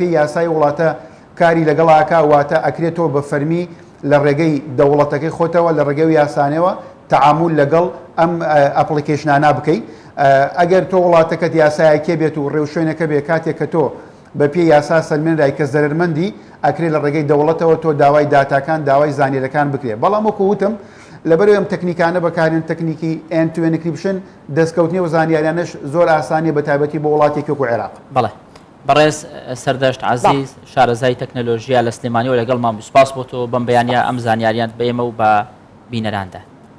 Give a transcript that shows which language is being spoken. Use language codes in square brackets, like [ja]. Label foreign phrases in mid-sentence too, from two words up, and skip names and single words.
[ckb] پێی یاسای وڵاتە کاری لەگەڵاکە واتە ئەکرێتەوە بە فەرمی لە ڕێگەی دەوڵەتەکەی خۆتەوە لە ڕێگەی یاسانەوە تعامل لەگەڵ ئەم ئەپلیکیشنانە بکەیت ئەگەر تۆ وڵاتەکەت یاسایەکێ بێت و ڕێوشوێنەکە بێ کاتێک کە تۆ بە پێی یاسا سەلمێنرای کە زەرمەندی ئەکرێت لە ڕێگەی دەوڵەتەوە تۆ داوای داتاکان داوای زانیەرەکان بکرێت بەڵام وەکو وتم لەبەرەوەی ئەم تەکنیکانە بەکارێن تەکنیکی [en] end to end encryption [ckb] دەستکەوتنی و زانیاریانش زۆر ئاسانی بە تایبەتی بۆ وڵاتێکی وەکو عێراق بەڵێ بەڕێز سەردەشت عەزیز شارەزای تەکنەلۆژیا لە سلێمانیەوە لەگەڵ مام سوپاس بۆ تۆ بەم بەیانیا ئەم زانیاریان بە ئێمە و بە بینەراندا